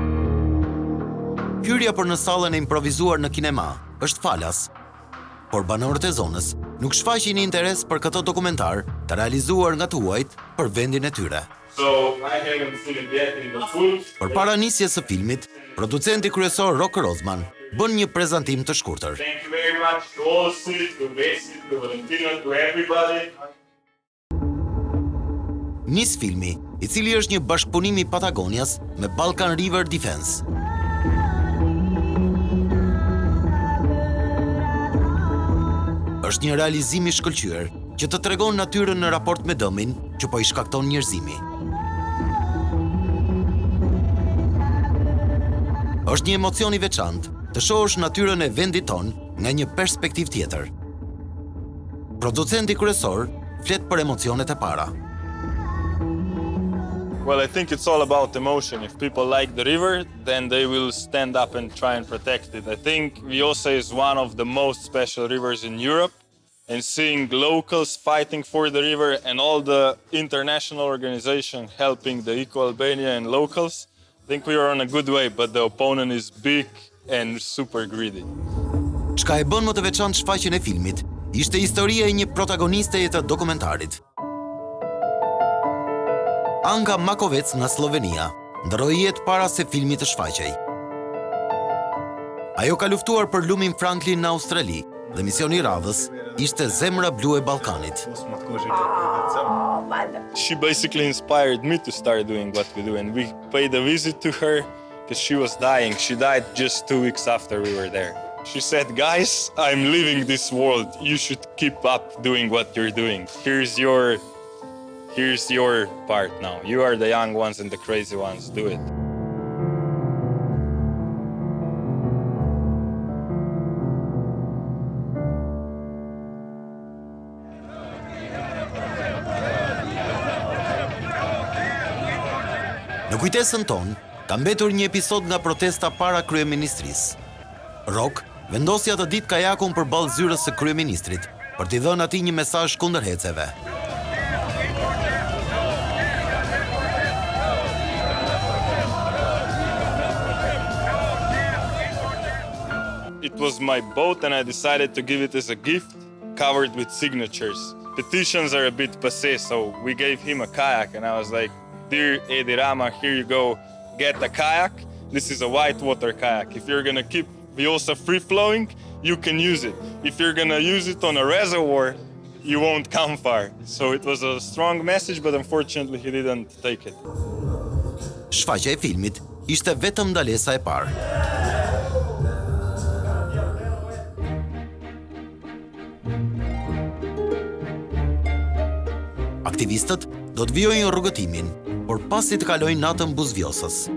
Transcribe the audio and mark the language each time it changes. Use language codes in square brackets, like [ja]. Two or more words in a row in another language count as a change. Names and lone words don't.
[sq] Hyrja për në sallën e improvizuar në kinema është falas, por banorët e zonës nuk shfaqin interes për këtë dokumentar të realizuar nga tuajt për vendin e tyre. Përpara nisjes së filmit, producenti kryesor Rok Rozman bën një prezantim të shkurtër. [en] Thank you very much to Olsi, to Besi, to Valentino, to everybody. [sq] Nis filmi, i cili është një bashkëpunim i Patagonias me Balkan River Defense. Është një realizim i shkëlqyer që të tregon natyrën në raport me dëmin që po i shkakton njerëzimi. Është një emocion i veçantë të shohësh natyrën e vendit ton nga një perspektivë tjetër. Producenti kryesor flet për emocionet e para. [en] Well, I think it's all about emotion. If people like the river, then they will stand up and try and protect it. I think Vjosa is one of the most special rivers in Europe, and seeing locals fighting for the river and all the international organization helping the Eco Albania and locals, I think we are on a good way, but the opponent is big and super greedy. [sq] Çka e bën më të veçantë shfaqjen e filmit ishte historia e një protagoniste e të dokumentarit. Anka Makovec nga Slovenia ndroi jetë para se filmi të shfaqej. Ajo ka luftuar për lumin Franklin në Australi dhe misioni i radhës ishte Zemra Blu e Ballkanit. [en] She basically inspired me to start doing what we do, and we paid a visit to her because she was dying. She died just 2 weeks after we were there. She said, "Guys, I'm leaving this world. You should keep up doing what you're doing. Here's your part now. You are the young ones and the crazy ones. Do it." [sq] Në kujtesën tonë, ka mbetur një episod nga protesta para kryeministrisë. Rock vendosi atë ditë kajakun përballë zyrës së kryeministrit për t'i dhënë atij një mesazh kundërheceve. [en] It was my boat and I decided to give it as a gift, covered with signatures. Petitions are a bit passé, so we gave him a kayak and I was like, "Dear Edi Rama, here you go, get a kayak. This is a whitewater kayak. If you're gonna keep Vjosa free-flowing, you can use it. If you're gonna use it on a reservoir, you won't come far." So it was a strong message, but unfortunately he didn't take it. [sq] Shfaqja e filmit ishte vetëm ndalesa e parë. Aktivistët do të vijojnë rrugëtimin, por pasi të kalojnë natën buz Vjosës.